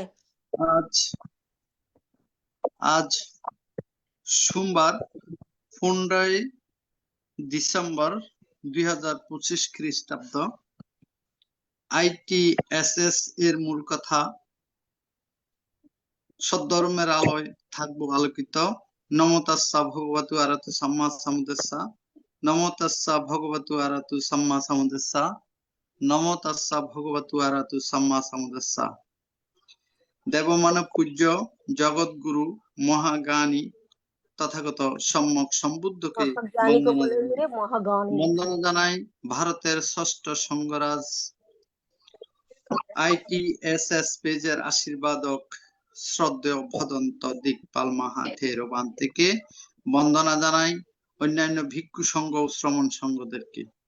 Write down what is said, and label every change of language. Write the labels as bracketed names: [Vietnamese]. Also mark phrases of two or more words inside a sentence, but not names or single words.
[Bangla] আজ আজ সোমবার 15 ডিসেম্বর 2025 খ্রিস্টাব্দ। ITSS এর মূল কথা, সদ্ধর্মের আলোয় থাকবো আলোকিত। [Pali] নমো তাস্সা ভগবতু আরহাতু সাম্মা সাম্বুদ্দাস্সা। নমো তাস্সা ভগবতু আরহাতু সাম্মা সাম্বুদ্দাস্সা। নমো তাস্সা ভগবতু আরহাতু সাম্মা সাম্বুদ্দাস্সা। [Bangla] দেবমানব পূজ্য জগৎগুরু মহাজ্ঞানী তথাগত সম্যক সম্বুদ্ধকে মহাজ্ঞানীকে বলে রে মহাজ্ঞানী। বন্দনা জানাই ভারতের ষষ্ঠ সংঘরাজ ITSS পেজের আশীর্বাদক শ্রদ্ধেয় ভদন্ত দিকপাল মাহাথেরবান থেকে বন্দনা জানাই অন্যান্য ভিক্ষু সংঘ ও শ্রমণ সংঘদেরকে।